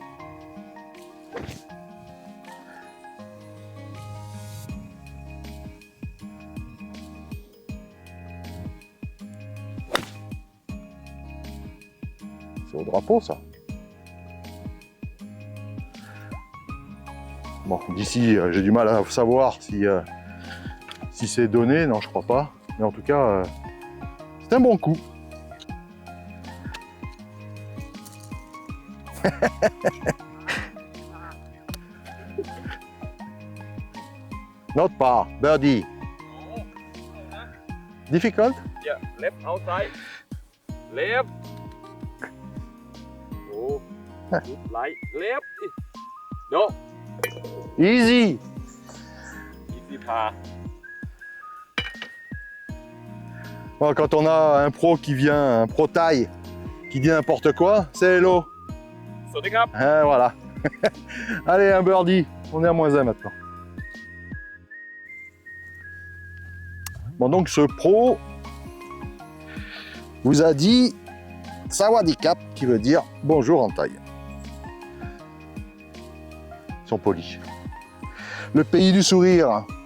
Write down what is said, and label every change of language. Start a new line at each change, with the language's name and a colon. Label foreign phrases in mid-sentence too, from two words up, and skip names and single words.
French: C'est au drapeau, ça. Bon, d'ici, j'ai du mal à savoir si c'est donné. Non, je crois pas. Mais en tout cas, c'est un bon coup.
English: Not par, birdie. Difficult? Yeah, left outside. Left. Oh, good light. Left. No, Easy. easy par.
French: Bon, quand on a un pro qui vient, un pro taille, qui dit n'importe quoi, c'est hello.
Thai: สวัสดีครับ
French: Voilà. Allez, un birdie. On est à -1 maintenant. Bon, donc ce pro vous a dit Sawadikap, qui veut dire bonjour en taille. Ils sont polis. Le pays du sourire.